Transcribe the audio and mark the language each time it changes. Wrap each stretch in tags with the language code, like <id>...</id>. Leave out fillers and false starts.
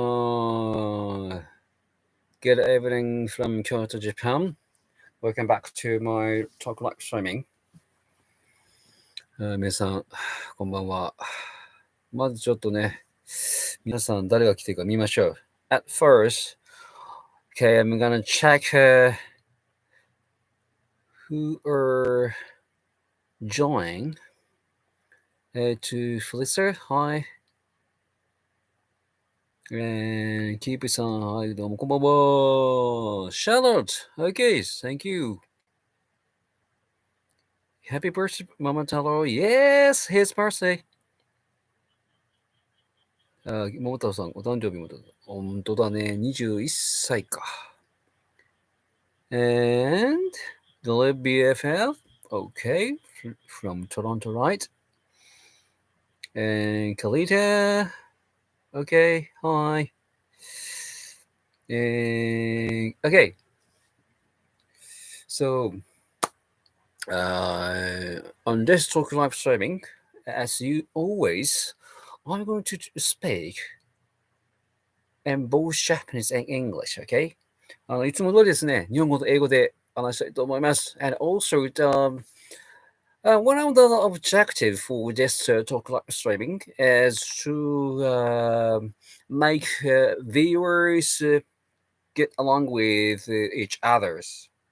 <en>Good evening from Kyoto, Japan. Welcome back to my talk live streaming.</en> <ja>皆さん、こんばんは。まずちょっとね、皆さん誰が来てるか見ましょう。</ja> <en>At first, okay, I'm gonna check who are joining to stikcer. Hi.</en> <ja>And Keepさん、はい、どうもこんばんは。</ja> <en>Charlotte, okay, thank you. Happy birthday, Momotaro'a. Yes, his birthday.</en> <ja>桃太郎さん、お誕生日もだ。本当だね。21歳か。</ja> <en>And the live BFF. Okay. From Toronto, right? And Kalita. Okay. Hi. And okay. So, on this talk live streaming, as you always, I'm going to speak in both Japanese and English, okay?</en> <ja>いつも通りですね、日本語と英語で話したいと思います。</ja> <en>And also, one of the objectives for this talk live streaming is to make viewers get along with each others.</en>